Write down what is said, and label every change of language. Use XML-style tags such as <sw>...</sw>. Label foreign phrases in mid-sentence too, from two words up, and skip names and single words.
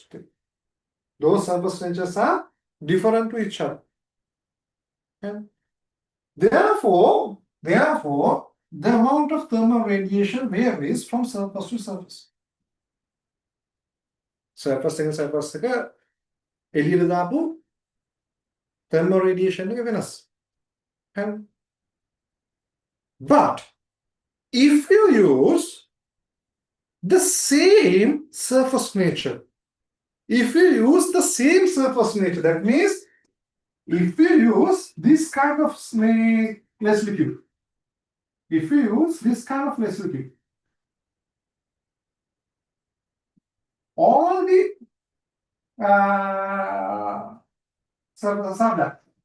<en>Those surface natures are different to each other. And therefore, the amount of thermal radiation varies from surface to surface. Surface and surface</en> <si>එළියට දාපු</si> <en>thermal radiation</en> <si>එක වෙනස්.</si> <en>But if you use the same surface nature, that means if you use this kind of less liquid, all the surfaces are black.</en>